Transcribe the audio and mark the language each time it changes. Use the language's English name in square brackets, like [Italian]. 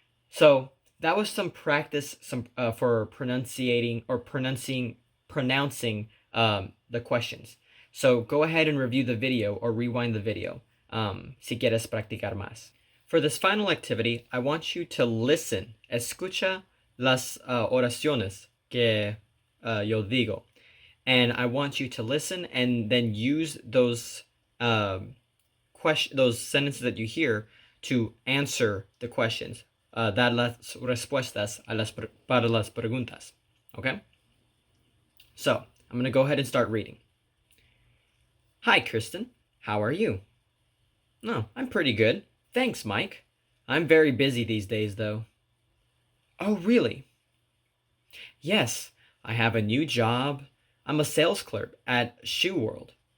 [English] So that was some practice for pronouncing the questions. So go ahead and review the video or rewind the video [Spanish] si quieres practicar más. [English] For this final activity, I want you to listen. [Spanish] Escucha las oraciones que yo digo. [English] And I want you to listen and then use those those sentences that you hear to answer the questions. [Spanish] Dar las respuestas para las preguntas. [English] Okay? So, I'm going to go ahead and start reading. Hi, Kristen. How are you? No, I'm pretty good. Thanks, Mike. I'm very busy these days, though. Oh, really? Yes, I have a new job. I'm a sales clerk at Shoe World.